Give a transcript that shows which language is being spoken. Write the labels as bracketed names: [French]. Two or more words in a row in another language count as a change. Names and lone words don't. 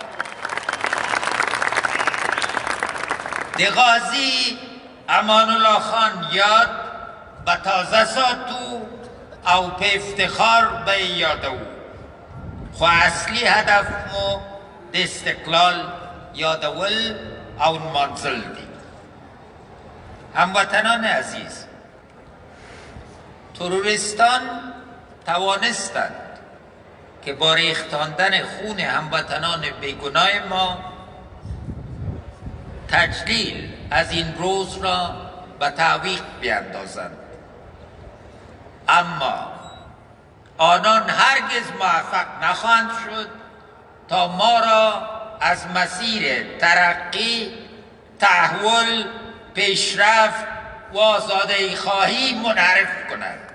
[Pashto] د غازی امان الله خان یاد به تازه ساتو او په افتخار به یې یادو، خو اصلي هدف مو د استقلال یادول او نمانځل دي. [Persian] هموطنان عزیز، تروریستان توانستند که با ریختاندن خون هموطنان بیگناه ما تجلیل از این روز را به تعویق بیندازند، اما آنان هرگز موفق نخواهند شد تا ما را از مسیر ترقی، تحول، پیشرفت و آزادی خواهی منحرف کنند.